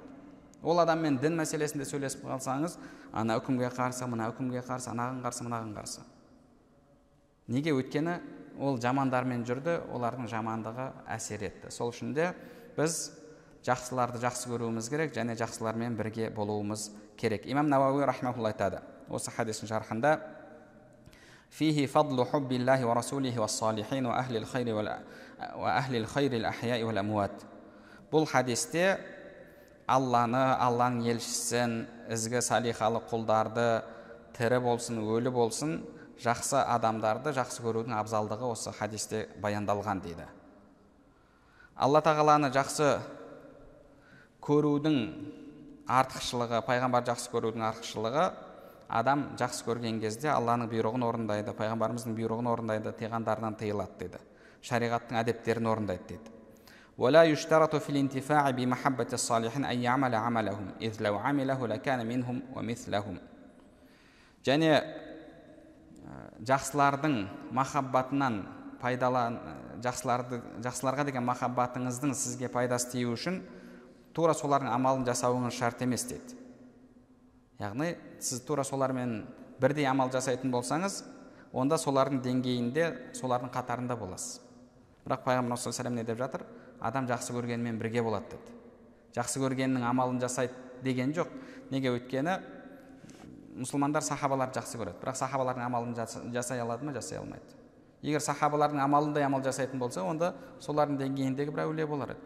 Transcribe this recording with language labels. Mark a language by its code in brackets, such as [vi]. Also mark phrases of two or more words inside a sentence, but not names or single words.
[kk] Ол адаммен дін мәселесінде сөйлесіп қалсаңыз, ана үкімге қарсы, мына үкімге қарсы, анаған қарсы, мынаған қарсы. Неге? Өйткені ол жамандармен жүрді, олардың жамандығы әсер етті. Сол үшін де біз жақсыларды жақсы көруіміз керек және жақсылармен бірге болуымыз керек. Имам Науауи рахмаулла айтады осы хадистің шархында: [ar] «فيه فضل حب الله ورسوله والصالحين وأهل الخير الأحياء والأموات». [kk] Бұл хадисте Алланы, Алланың елшісін, ізгі салихалы құлдарды, тірі болсын, өлі болсын, жақсы адамдарды жақсы көрудің абзалдығы осы хадисте баяндалған дейді. Алла тағаланы жақсы көрудің артықшылығы, пайғамбар жақсы көрудің артықшылығы, адам жақсы көрген кезде Алланың бұйрығын орындайды, пайғамбарымыздың бұйрығын орындайды, тыйғандарынан тыйылады дейді. Шариғаттың әдептерін орындайды дейді. [ar] ولا يشترط في الانتفاع بمحبة الصالحين أن يعمل عملهم إذ لو عمله لكان منهم ومثلهم. [kk] Және жақсылардың махаббатынан жақсыларға деген махаббатыңыздың сізге пайдасы тиюі үшін тура солардың амалын жасауыңыз шарт емес дейді. Яғни сіз тура солармен бірдей амал жасайтын болсаңыз, онда солардың деңгейінде, солардың қатарында боласыз. Бірақ пайғамбар [ar] صلى الله عليه وسلم [kk] не деп жатыр? Адам жақсы көргенмен бірге болады деді. Жақсы көргеннің амалын жасайды деген жоқ. Неге? Өйткені мұсылмандар сахабаларды жақсы көреді, бірақ сахабалардың амалын жасай алады ма? Жасай алмайды. Егер сахабалардың амалындай амал жасайтын болса, онда солардың деңгейіндегі бір әулие болар еді.